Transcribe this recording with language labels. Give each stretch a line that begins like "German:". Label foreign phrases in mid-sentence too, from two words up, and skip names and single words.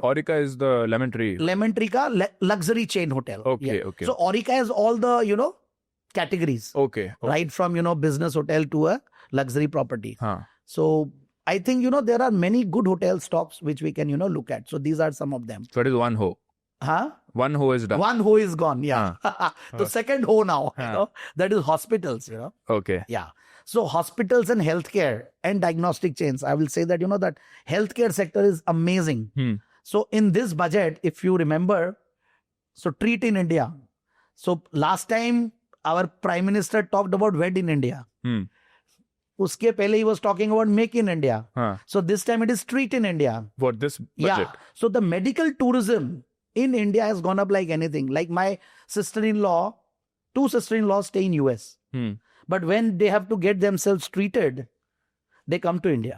English: Aurika is the Lemon Tree. Lemon Tree ka luxury chain hotel. Okay, okay. So Aurika has all the, categories. Okay. Right from, business hotel to a luxury property. Huh. So I think, there are many good hotel stocks which we can, look at. So these are some of them. So it is one ho. Huh? One ho is done. One ho is gone. Yeah. The second ho now, that is hospitals, Okay. Yeah. So hospitals and healthcare and diagnostic chains, I will say that, that healthcare sector is amazing. So in this budget, if you remember, so treat in India. So last time our Prime Minister talked about Wed in India.
Hindi: उसके पहले
English: he was talking about Make in India. So this time it is Treat in India. For this budget. Yeah. So the medical tourism in India has gone up like anything. Like my sister-in-law, 2 sister-in-laws stay in US. But when they have to get themselves treated, they come to India.